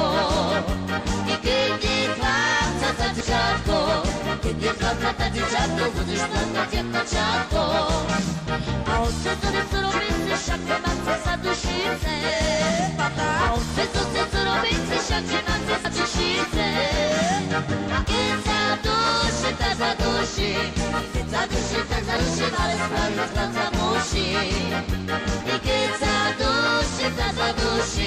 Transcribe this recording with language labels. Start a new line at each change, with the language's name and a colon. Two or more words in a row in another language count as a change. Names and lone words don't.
Polish: I kiedy chlapca dzieciątko, kiedy chlapca dzieciątko, budzisz plakać jak maciarko. A on chce co robić, wszak nie matce zadušice. A on chce co robić, wszak nie matce zadušice.
Slovak: Keď zaduši, tak zaduši. Keď zaduši, tak zaduši, ale spraviť chlapca musi. I keď zaduši, tak zaduši.